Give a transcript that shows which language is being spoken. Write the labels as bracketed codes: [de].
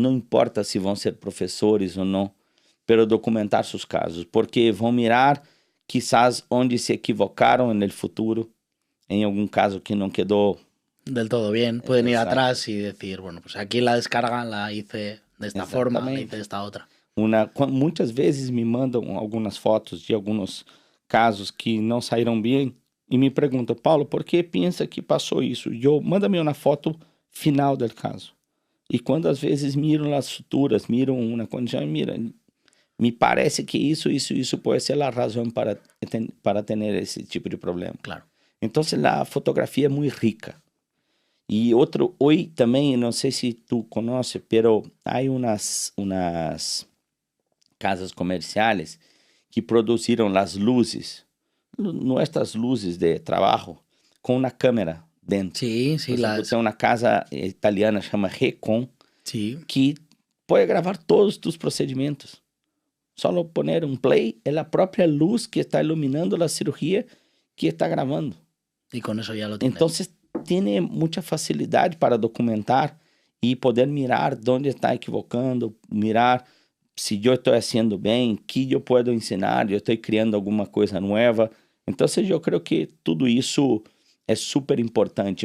[es] No importa si van a ser profesores o no, pero documentar sus casos, porque van a mirar quizás onde se equivocaron en el futuro, en algún caso que no quedó del todo bien. Pueden ir atrás y decir, bueno, pues aquí la descarga la hice de esta forma, la hice de esta otra. [pt] Muitas vezes me mandam algumas fotos de alguns casos que não saíram bem e me perguntam, Paulo, por que pensa que passou isso? Manda-me uma foto final do caso. E quando às vezes miram as suturas, miram uma condição, me parece que isso pode ser a razão para ter esse tipo de problema. Claro. Então, a fotografia é muito rica. E outro, hoje também, não sei se tu conhece, pero há umas [es] casas comerciales que produjeron las luces, nuestras luces de trabajo, con una cámara dentro. Sí, sí, Por ejemplo, tem una casa italiana que llama Recon, sí. que puede grabar todos tus procedimientos. Solo poner un play, es la propia luz que está iluminando la cirugía que está grabando. Y con eso ya lo tienes. Entonces, tiene mucha facilidad para documentar y poder mirar dónde está equivocando, mirar si yo estoy haciendo bien, qué yo puedo enseñar, yo estoy creando alguma coisa nueva. Entonces, yo creo que tudo isso é super importante.